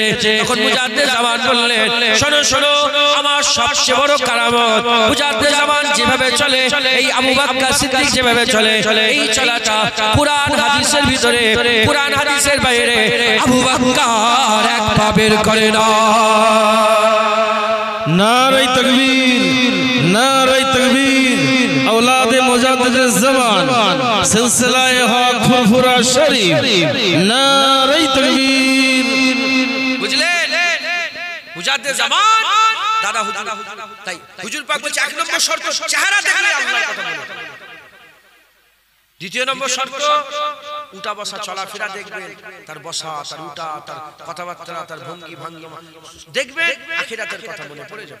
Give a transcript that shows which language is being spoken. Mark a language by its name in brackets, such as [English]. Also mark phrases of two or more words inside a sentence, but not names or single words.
[Bangla] তখন মুজাদ্দিদ জামান বললেন শোনো শোনো, আমার সবচেয়ে বড় কারামত মুজাদ্দিদ জামান যেভাবে চলে, এই আবু বকর সিদ্দিক যেভাবে চলে, এই চলাটা কুরআন হাদিসের ভিতরে, কুরআন হাদিসের বাইরে আবু বকর এক পা বের করে না। [Urdu] نعرۂ تکبیر، نعرۂ تکبیر، اولادِ مجدد زمان، سلسلۂ حق فرفرہ شریف، نعرۂ تکبیر. [Bangla] বুঝলেন? মুজাদ্দিদ জামান দাদা হুজুর, তাই হুজুর পাক বলছে এক নম্বর শর্ত চেহারা দেখলে আল্লাহর কথা বলো, দ্বিতীয় নম্বর শর্ত উঠা বসা চলাফেরা দেখবেন, তার বসা, তার উঠা, তার কথাবার্তা, তার ভঙ্গি ভঙ্গিমা দেখবেন, আখিরাতের কথা মনে পড়ে যাবে।